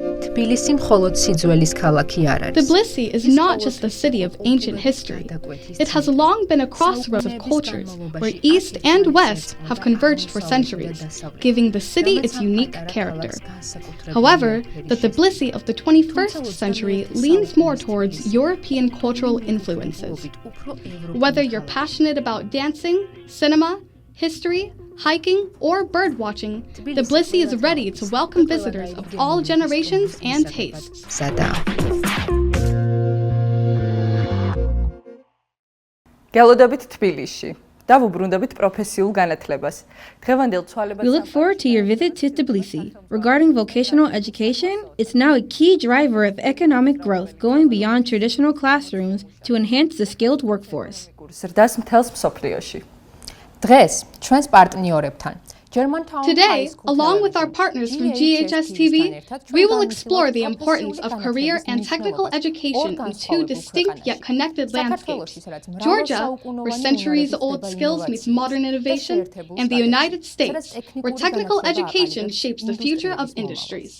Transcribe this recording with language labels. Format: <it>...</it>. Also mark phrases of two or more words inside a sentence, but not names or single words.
<ka>თბილისი მხოლოდ სიძველის ქალაქი არ არის.</ka> <en>Tbilisi is not just a city of ancient history. It has long been a crossroads of cultures where East and West have converged for centuries, giving the city its unique character. However, the Tbilisi of the 21st century leans more towards European cultural influences. Whether you're passionate about dancing, cinema, history, hiking, or bird watching, Tbilisi is ready to welcome visitors of all generations and tastes.</en> <ka>გელოდებით თბილისში და ვუბრუნდებით პროფესიულ განათლებას. დღევანდელ ცვალებად</ka> <en>We look forward to your visit to Tbilisi. Regarding vocational education, it's now a key driver of economic growth, going beyond traditional classrooms to enhance the skilled workforce.</en> <ka>ზრდას მთელს მსოფლიოში. დღეს ჩვენს პარტნიორებთან Germantown High</ka> <en>Today, School along with our partners from GHS-TV, we will explore the importance of career and technical education in two distinct yet connected landscapes: Georgia, where centuries-old skills meets modern innovation, and the United States, where technical education shapes the future of industries.</en>